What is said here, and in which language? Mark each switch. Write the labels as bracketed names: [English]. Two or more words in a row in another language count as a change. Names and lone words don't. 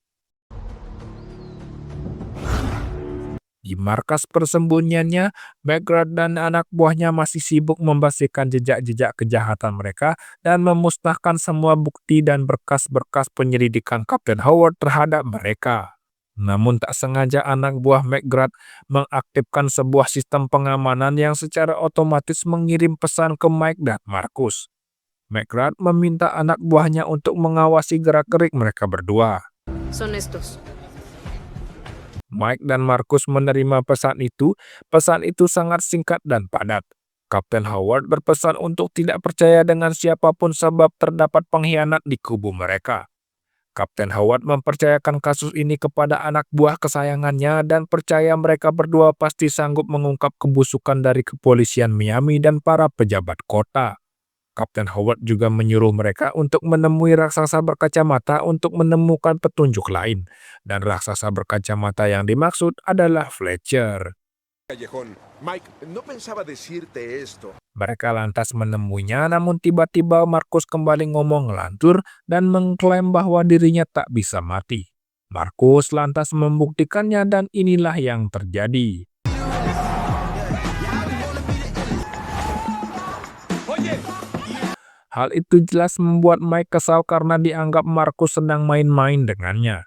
[Indonesian] Di markas persembunyiannya, McGrath dan anak buahnya masih sibuk membersihkan jejak-jejak kejahatan mereka dan memusnahkan semua bukti dan berkas-berkas penyelidikan Kapten Howard terhadap mereka. Namun tak sengaja anak buah McGrath mengaktifkan sebuah sistem pengamanan yang secara otomatis mengirim pesan ke Mike dan Marcus. McGrath meminta anak buahnya untuk mengawasi gerak-gerik mereka berdua. [Spanish] Son estos. [Indonesian] Mike dan Marcus menerima pesan itu. Pesan itu sangat singkat dan padat. Kapten Howard berpesan untuk tidak percaya dengan siapapun sebab terdapat pengkhianat di kubu mereka. Kapten Howard mempercayakan kasus ini kepada anak buah kesayangannya dan percaya mereka berdua pasti sanggup mengungkap kebusukan dari kepolisian Miami dan para pejabat kota. Kapten Howard juga menyuruh mereka untuk menemui raksasa berkacamata untuk menemukan petunjuk lain. Dan raksasa berkacamata yang dimaksud adalah Fletcher. [Spanish] Callejón. Mike, no pensaba decirte esto. [Indonesian] Mereka lantas menemuinya, namun tiba-tiba Marcus kembali ngomong ngelantur dan mengklaim bahwa dirinya tak bisa mati. Marcus lantas membuktikannya dan inilah yang terjadi. Hal itu jelas membuat Mike kesal karena dianggap Marcus sedang main-main dengannya.